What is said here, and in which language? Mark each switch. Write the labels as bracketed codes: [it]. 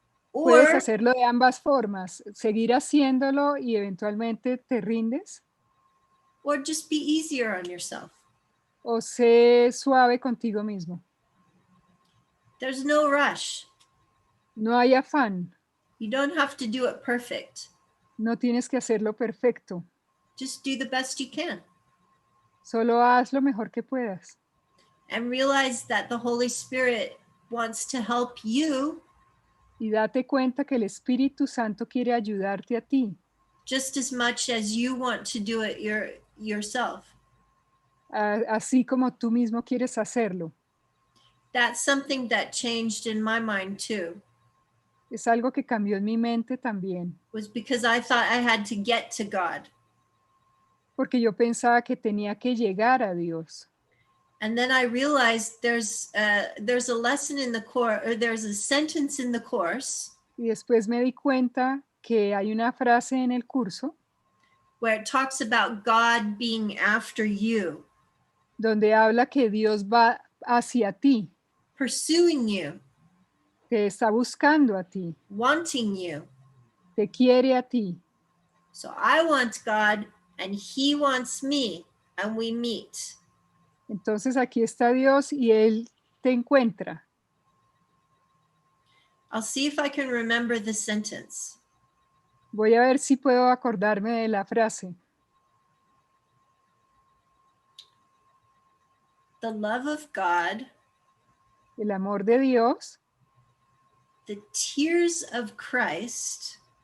[es] Puedes hacerlo de ambas formas, seguir haciéndolo y eventualmente te rindes. [en] Or just be easier on yourself. [es] O sé suave contigo mismo. [en] There's no rush. [es] No hay afán. [en] You don't have to do it perfect. [es] No tienes que hacerlo perfecto. [en] Just do the best you can. [es] Solo haz lo mejor que puedas. [en] And realize that the Holy Spirit wants to help you. [es] Y date cuenta que el Espíritu Santo quiere ayudarte a ti. [en] Just as much as you want to do it yourself. [es] Así como tú mismo quieres hacerlo. [en] That's something that changed in my mind too. [es] Es algo que cambió en mi mente también. [en] Was because I thought I had to get to God. [es] Porque yo pensaba que tenía que llegar a Dios. [en] And then I realized there's a lesson in the course, or there's a sentence in the course. [es] Y después me di cuenta que hay una frase en el curso. [en] Where it talks about God being after you. [es] Donde habla que Dios va hacia ti. [en] Pursuing you. [es] Te está buscando a ti. [en] Wanting you. [es] Te quiere a ti. [en] So I want God and He wants me, and we meet. [es] Entonces aquí está Dios y Él te encuentra. [en] I'll see if I can remember the sentence. [es] Voy a ver si puedo acordarme de la frase. [en] The love of God. [es] El amor de Dios. [en] The tears of Christ.